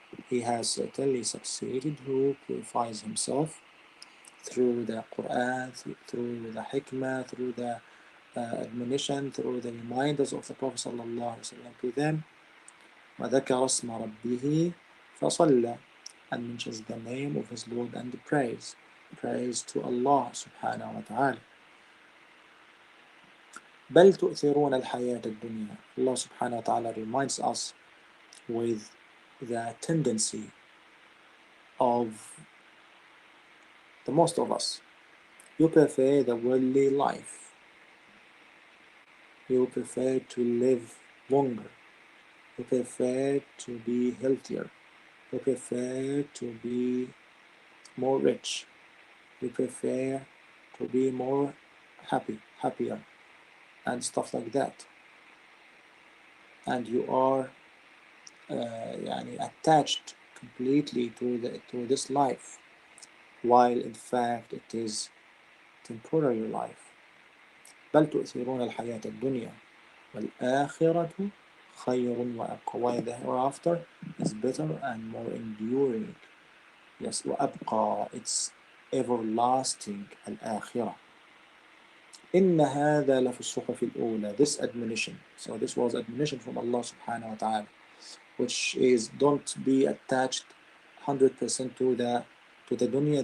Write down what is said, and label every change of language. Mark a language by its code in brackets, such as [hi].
[en] He has certainly succeeded who purifies himself through the Qur'an, through the hikmah, through the admonition, through the reminders of the Prophet ﷺ to them. [ar] وذكر اسم ربه فصلى, [en] and mentions the name of his Lord and praise. Praise to Allah subhanahu wa ta'ala. [ar] بل تؤثرون الحياة الدنيا. [en] Allah subhanahu wa ta'ala reminds us with the tendency of the most of us. You prefer the worldly life. You prefer to live longer. You prefer to be healthier. You prefer to be more rich. You prefer to be more happier, and stuff like that. And you are attached completely to this life, while in fact it is temporary life. [ar] بل تؤثرون الحياة الدنيا والآخرة خير وأبقى. [en] While the hereafter is better and more enduring. Yes, وأبقى, it's everlasting. [ar] الآخرة. إن هذا لفي الصحف الأولى. [en] This admonition. So this was admonition from Allah subhanahu wa ta'ala, which is don't be attached 100% to the dunya.